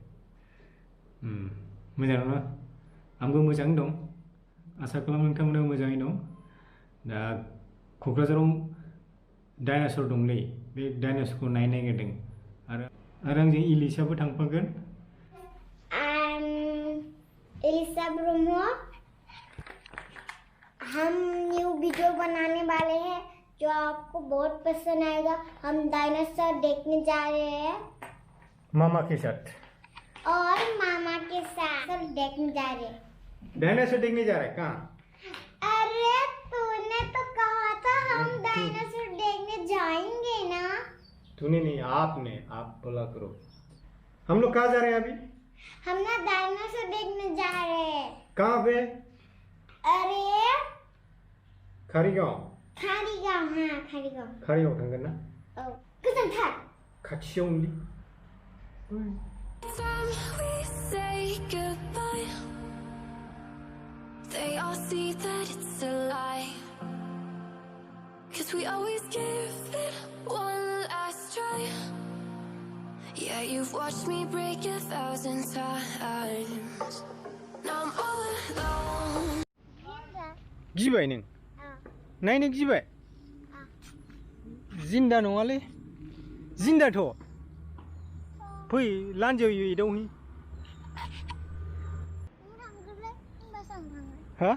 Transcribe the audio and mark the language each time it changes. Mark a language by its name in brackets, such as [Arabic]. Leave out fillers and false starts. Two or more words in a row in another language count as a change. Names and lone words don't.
[Bodo] मोजां नङा आंबो मोजाङै दं आसा खालामो नोंथांमोनाबो मोजाङै दं दा क'क्राझाराव डायनासर दंलै बे डायनासरखौ नायनो नागिरदों आरो आंजों इलिसाबो थांफागोन [Hindi] इलिशा ब्रह्म हम न्यू वीडियो बनाने वाले हैं जो आपको बहुत पसंद आएगा हम डायनासोर देखने जा रहे हैं मामा के साथ और मामा के साथ देखने जा रहे हैं डायनासोर देखने जा रहे हैं कहाँ अरे तूने तो कहा था हम डायनासोर देखने जाएंगे ना तूने नहीं आपने आप बोला करो हम लोग कहाँ जा रहे हैं अभी हम ना डायनासोर देखने जा रहे हैं कहाँ पे अरे Karigaon Karigaon हाँ Karigaon [Bodo] थांगोन ना औ गोजानथार खाथियावनो [English] Time we say goodbye, they all see that it's a lie. 'Cause we always give it one last try. Yeah, you've watched me break 1,000 times. Now I'm all alone. [Bodo] गिबाय नों नायनो गिबाय जिन्दा नङालै जिन्दाथ' फै लान्जायाव एदावहै हा